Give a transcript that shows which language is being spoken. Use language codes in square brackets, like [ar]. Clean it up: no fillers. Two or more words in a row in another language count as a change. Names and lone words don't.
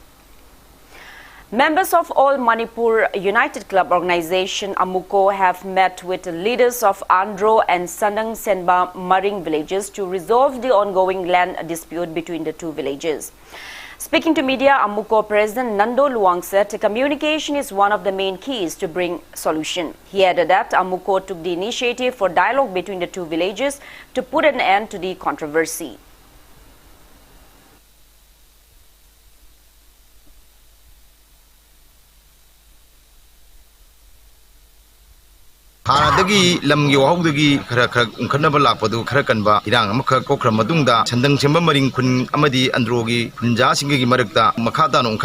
[en] Members of All Manipur United Club organization AMUCO have met with leaders of Andro and Sanang Senba Maring villages to resolve the ongoing land dispute between the two villages. Speaking to media, AMUCO President Nando Luang said communication is one of the main keys to bring solution. He added that AMUCO took the initiative for dialogue between the two villages to put an end to the controversy. [mni] Dagi lam yo dagi khara khannaba lakpadu khara kanba irang amakha kokra madungda chandang chemba maring khun amadi androgi khunja singi marakta makhata non